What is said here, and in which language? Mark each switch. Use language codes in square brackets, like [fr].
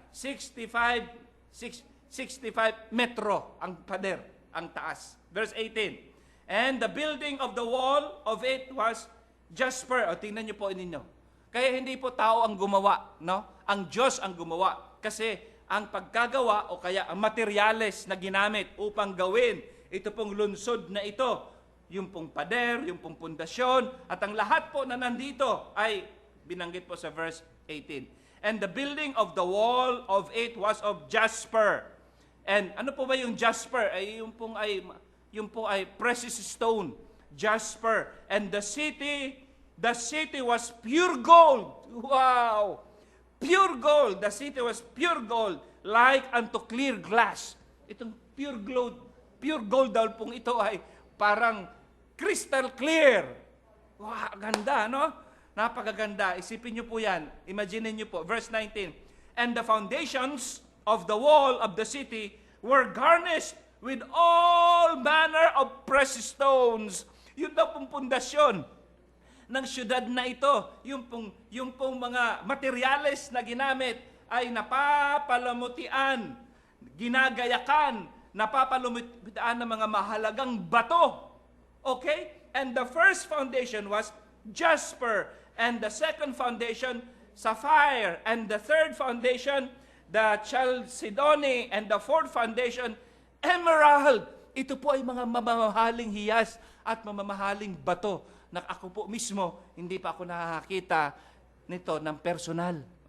[tl] 65 metro ang pader, ang taas. [en] Verse 18, and the building of the wall of it was jasper. [tl] Tingnan niyo po ninyo. Kaya hindi po tao ang gumawa, no? Ang Diyos ang gumawa. Kasi ang pagkagawa o kaya ang materyales na ginamit upang gawin ito pong lungsod na ito, yung pong pader, yung pong pundasyon, at ang lahat po na nandito ay binanggit po sa verse 18. [en] And the building of the wall of it was of jasper. [tl] And ano po ba yung jasper? Yung po ay precious stone, jasper. [en] And the city was pure gold. Wow! Pure gold. The city was pure gold, like unto clear glass. [tl] Itong pure gold daw pong ito ay parang crystal clear. Wow, ganda, no? Napakaganda. Isipin niyo po yan. Imagine niyo po. Verse 19. [en] And the foundations of the wall of the city were garnished with all manner of precious stones. [tl] Yun daw pong pundasyon ng syudad na ito. Yung pong mga materyales na ginamit ay napapalamutian, ginagayakan, napapalamutian ng mga mahalagang bato. [en] Okay? And the first foundation was jasper, and the second foundation, sapphire, and the third foundation, the chalcedony, and the fourth foundation, emerald. [tl] Ito po ay mga mamahaling hiyas at mamahaling bato na ako po mismo, hindi pa ako nakakita nito ng personal.